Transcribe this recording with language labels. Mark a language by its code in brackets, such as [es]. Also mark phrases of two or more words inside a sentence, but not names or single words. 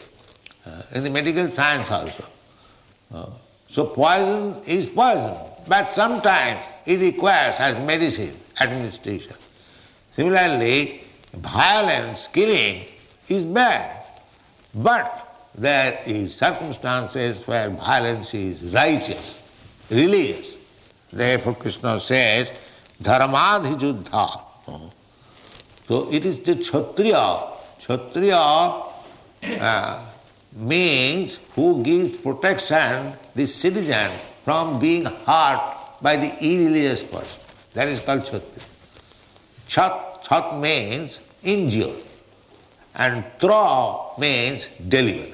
[en] In the medical science also. So poison is poison, but sometimes it requires as medicine, administration. Similarly, violence, killing is bad, but there is circumstances where violence is righteous, religious. Therefore Krishna says, [sa] धर्माद् हि युद्धा. [en] So it is the Kshatriya. Kshatriya means who gives protection the citizen from being hurt by the irreligious person. That is called Kshatriya. Chat means injure, and tra means deliver.